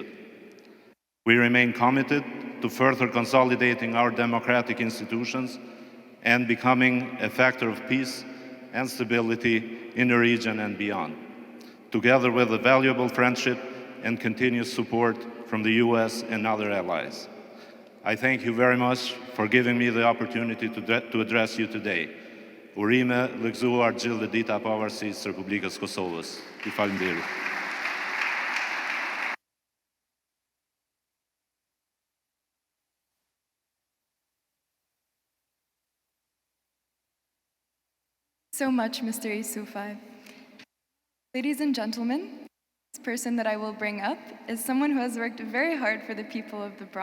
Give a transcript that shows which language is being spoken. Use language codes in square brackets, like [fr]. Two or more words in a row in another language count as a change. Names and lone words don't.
[en] We remain committed to further consolidating our democratic institutions and becoming a factor of peace and stability in the region and beyond, together with a valuable friendship and continuous support from the US and other allies. I thank you very much for giving me the opportunity to address you today. [sq] Urime lëgzuar gjithë dita e pavarësisë së Republikës Kosovës. Ju falenderoj. [en] So much, Mr. Isufai. Ladies and gentlemen, this person that I will bring up is someone who has worked very hard for the people of the Bronx.